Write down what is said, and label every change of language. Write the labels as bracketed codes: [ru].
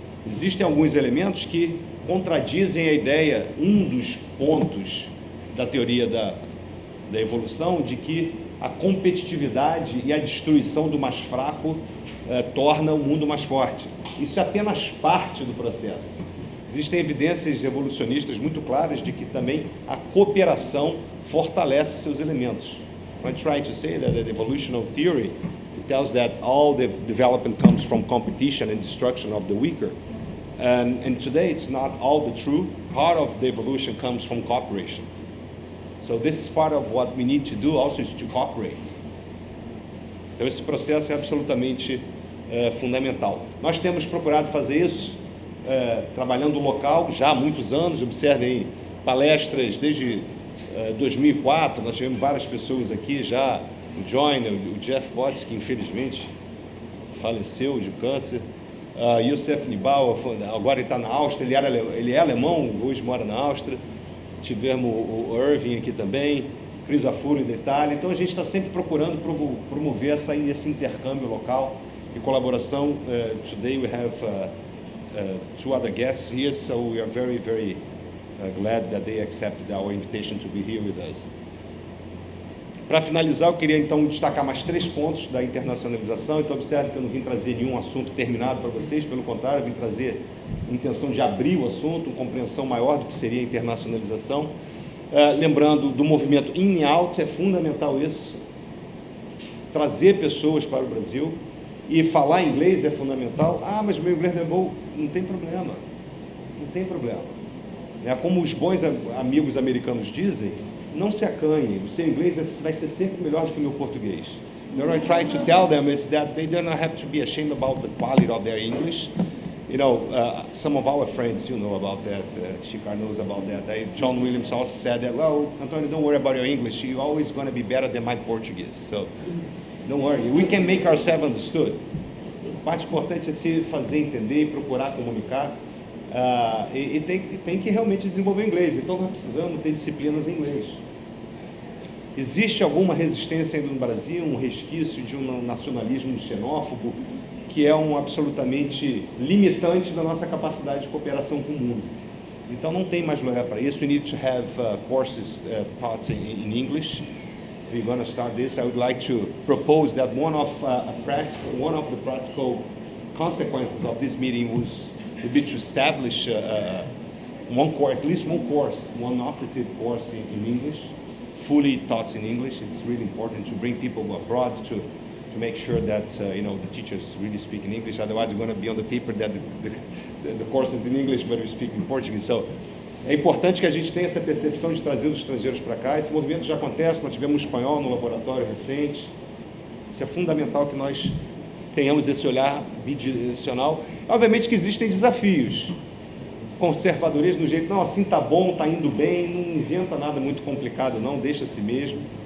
[pt] Existem alguns elementos que contradizem a ideia, um dos pontos da teoria da evolução, de que a competitividade e a destruição do mais fraco torna o mundo mais forte. Isso é apenas parte do processo. Existem evidências evolucionistas muito claras de que também a cooperação fortalece seus elementos. [en] I try to say that the evolutionary theory tells that all the development comes from competition and destruction of the weaker. And today it's not all the true. Part of the evolution comes from cooperation. So this is part of what we need to do also, is to cooperate. [pt] Então esse processo é absolutamente fundamental. Nós temos procurado fazer isso trabalhando local já há muitos anos. Observem palestras desde 2004, nós tivemos várias pessoas aqui já, o Joyner, o Jeff Potts, que infelizmente faleceu de câncer, Youssef Nibal, agora ele está na Áustria, ele é alemão, hoje mora na Áustria. Tivemos o Irving aqui também, Chris Afuri da Itália. Então a gente está sempre procurando promover esse intercâmbio local e colaboração. [en] Today we have 2 other guests here, so we are very, very glad that they accepted our invitation to be here with us. [pt] Para finalizar, eu queria então destacar mais 3 pontos da internacionalização. Então observe que eu não vim trazer nenhum assunto terminado para vocês, pelo contrário, eu vim trazer a intenção de abrir o assunto, uma compreensão maior do que seria a internacionalização. Lembrando do movimento in e out, é fundamental isso. Trazer pessoas para o Brasil. E falar inglês é fundamental. Mas meu inglês não é bom. Não tem problema. Não tem problema. Como os bons amigos americanos dizem, não se acanhem. O seu inglês vai ser sempre melhor do que o meu português. [en] What I try to tell them is that they do not have to be ashamed about the quality of their English. Some of our friends, about that. Shikar knows about that. John Williams also said that, well, Antonio, don't worry about your English. You're always going to be better than my Portuguese. So don't worry. We can make ourselves understood. [pt] A parte importante é se fazer entender e procurar comunicar. E tem que realmente desenvolver o inglês. Então nós precisamos ter disciplinas em inglês. Existe alguma resistência ainda no Brasil, um resquício de um nacionalismo xenófobo que é absolutamente limitante da nossa capacidade de cooperação com o mundo. Então não tem mais lugar para isso. [en] We need to have courses taught in English. We're going to start this. I would like to propose that one of the practical consequences of this meeting would be to establish at least one course, one optative course in English, fully taught in English. It's really important to bring people abroad to make sure that the teachers really speak in English. Otherwise, we're going to be on the paper that the course is in English, but we speak in Portuguese. [pt] So, é importante que a gente tenha essa percepção de trazer os estrangeiros para cá. Esse movimento já acontece. Nós tivemos um espanhol no laboratório recente. Isso é fundamental que nós tenhamos esse olhar bidirecional. Obviamente que existem desafios. Conservadorismo no jeito, não, assim tá bom, tá indo bem, não inventa nada muito complicado não, deixa assim mesmo.